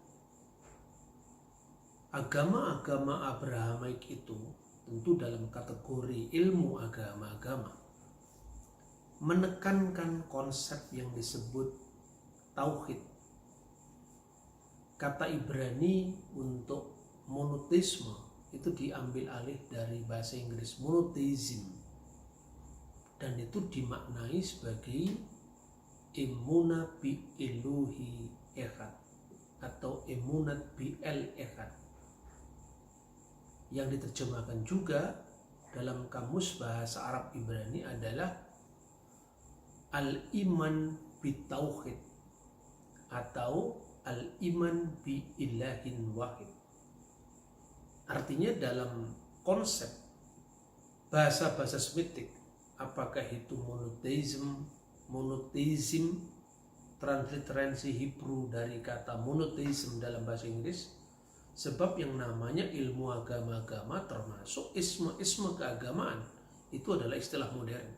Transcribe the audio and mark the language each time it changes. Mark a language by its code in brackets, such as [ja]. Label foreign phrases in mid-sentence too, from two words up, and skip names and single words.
[id] Agama-agama Abrahamic itu tentu dalam kategori ilmu agama-agama menekankan konsep yang disebut tauhid. Kata Ibrani untuk monoteisme itu diambil alih dari bahasa Inggris monotheism, dan itu dimaknai sebagai [he] אמונה בי אלוהי אחד [id] atau [he] אמונת בי אל אחד, [id] yang diterjemahkan juga dalam kamus bahasa Arab Ibrani adalah [ar] الإيمان بالتوحيد [id] atau [ar] الإيمان بإله واحد. [id] Artinya dalam konsep bahasa-bahasa Semitik, apakah itu monotheism, transliterasi Hebrew dari kata monotheism dalam bahasa Inggris, sebab yang namanya ilmu agama-agama termasuk isme-isme keagamaan itu adalah istilah modern.